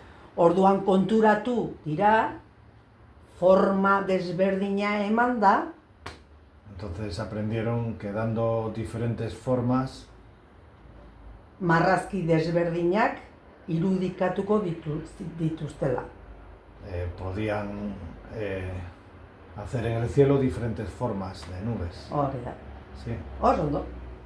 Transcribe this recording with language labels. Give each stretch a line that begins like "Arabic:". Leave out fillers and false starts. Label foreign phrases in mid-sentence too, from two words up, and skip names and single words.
Basque: Orduan konturatu dira, forma desberdina eman da,
Spanish: Entonces aprendieron que dando diferentes formas
Basque: marrazki desberdinak irudikatuko dituztela.
Spanish: podían hacer en el cielo diferentes formas de nubes.
Basque: Hori da.
Spanish: Sí.
Basque: Oso ondo.